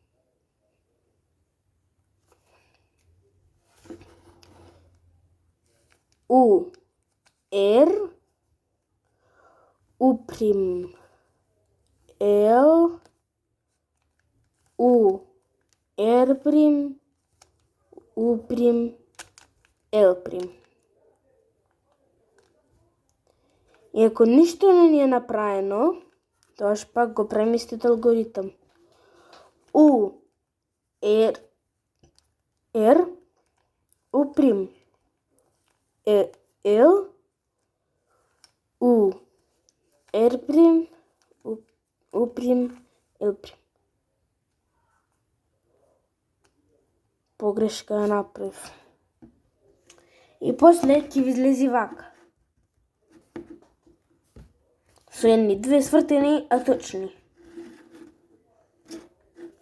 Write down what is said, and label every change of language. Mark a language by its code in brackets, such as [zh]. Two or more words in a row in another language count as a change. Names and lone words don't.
[en] U, R, U prime, L, U, R prime, U prime, L prime. [mk] И ако ништо не ни е направено, тогаш пак го правиме истиот алгоритам. [en] U, R, U prime, L, U, R prime, U prime, L prime. [mk] Погрешка ја направив. И после ќе ви излези вака. Со едни две свртени, а точни.